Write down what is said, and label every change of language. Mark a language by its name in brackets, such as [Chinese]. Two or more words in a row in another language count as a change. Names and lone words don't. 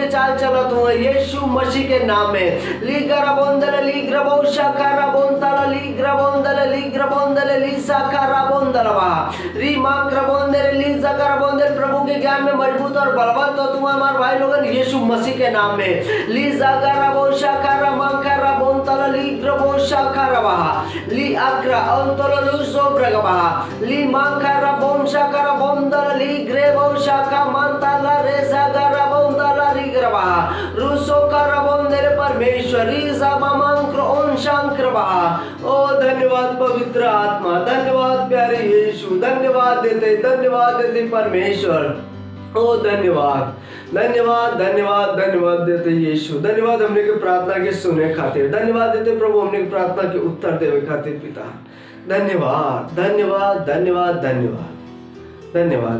[Bhojpuri] चाल चलत हुए यीशु मसीह के नाम में ली गराबोंदल ली ग्रबो शखरा बोंतल ली ग्रबोंदल ली ग्रबोंदल ली साखरा बोंदलवा री मां ग्रबोंदल ली जकर बोंदल प्रभु के ज्ञान में मजबूत और बलवंत हो तुम हमारे भाई लोगन यीशु मसीह के नाम में ली जगरा बो शखरा मांखरा बोंतल ली ग्रबो शखरवा ली अक्रा अंतल लु सोब्रगवा ली मांखरा बोन शखरा बोंदल ली ग्रेबो शखा मंतल रे जगरा बोंदल री ग्रवा रुसो कर बोंदल परमेश्वरी जमांक्र ओन शंक्रवा। ओ धन्यवाद पवित्र आत्मा, धन्यवाद प्यारे यीशु, धन्यवाद देते परमेश्वर। ओ धन्यवाद धन्यवाद धन्यवाद धन्यवाद देते यीशु, धन्यवाद हमने के प्रार्थना के सुने खातिर, धन्यवाद देते प्रभु हमने के प्रार्थना के उत्तर देवे खातिर पिता, धन्यवाद धन्यवाद धन्यवाद धन्यवाद धन्यवाद।